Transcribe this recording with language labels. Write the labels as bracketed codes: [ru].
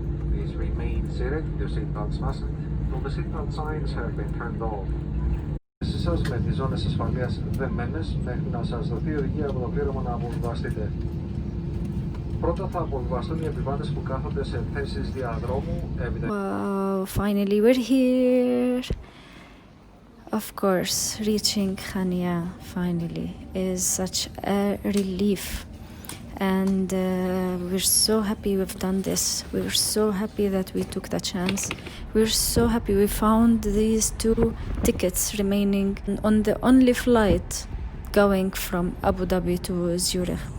[en] Please remain seated, your seatbelts fastened, till the seatbelt signs have been turned off. [el] Σας με τις ζώνες ασφαλείας δεμένες μέχρι να σας δοθεί οδηγία από το πλήρωμα να αποβιβαστείτε. Πρώτα θα αποβιβαστούν οι επιβάτες που κάθονται σε θέσεις διαδρόμου. [en] Wow, finally we're here. Of course, reaching Chania finally is such a relief. And we're so happy we've done this. We're so happy that we took the chance. We're so happy we found these 2 tickets remaining on the only flight going from Abu Dhabi to Zurich.